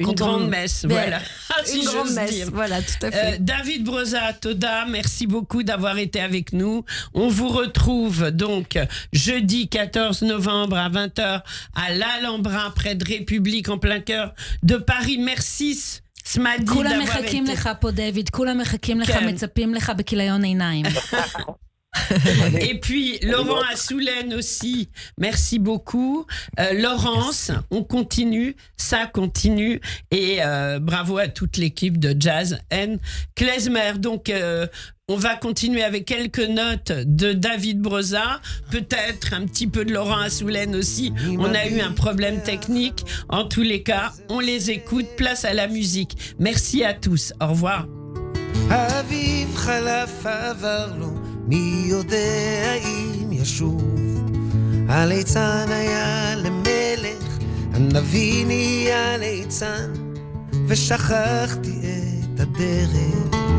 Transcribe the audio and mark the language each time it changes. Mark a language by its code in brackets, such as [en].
[fr] une grande messe, voilà. Une grande messe, voilà, tout à fait. David Broza, Toda, merci beaucoup d'avoir été avec nous. On vous retrouve donc jeudi 14 novembre à 20h à l'Alhambra, près de République, en plein cœur de Paris. Merci. Smadi [he] כולם מחכים לך פה, דוד, כולם מחכים לך, מצפים לך בכיליון עיניים. [fr] Et puis Laurent Assoulen aussi, merci beaucoup. Laurence, on continue, ça continue et bravo à toute l'équipe de Jazz and Klezmer. Donc on va continuer avec quelques notes de David Broza, peut-être un petit peu de Laurent Assoulen aussi. On a eu un problème technique. En tous les cas, on les écoute. Place à la musique. Merci à tous. Au revoir. [he] אביב חלף עבר לו, מי יודע אם ישוב. הליצן היה למלך, הנביא נהיה ליצן, ושכחתי את הדרך.